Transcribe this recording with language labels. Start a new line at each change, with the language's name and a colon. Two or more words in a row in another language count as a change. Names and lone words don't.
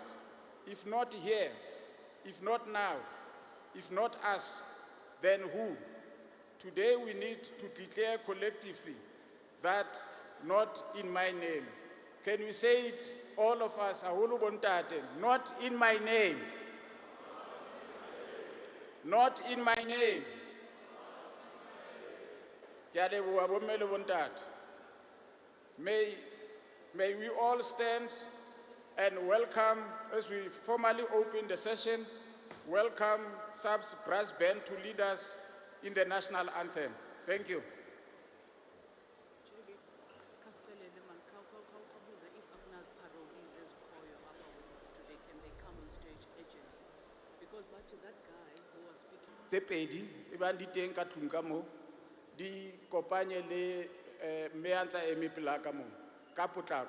English: If not here, if not now, if not us, then who? Today we need to declare collectively that not in my name. Can we say it, all of us,
Southern Sotho: aholo bontate,
English: not in my name. Not in my name.
Southern Sotho: Ke a leboha bomme le bontate.
English: May we all stand and welcome, as we formally open the session, welcome SAPS brass band to lead us in the national anthem. Thank you.
Southern Sotho: Tse pedi e bang di teng ka tlung ka moo di kopanye le mme a ntse a eme pela ka moo ka potlako.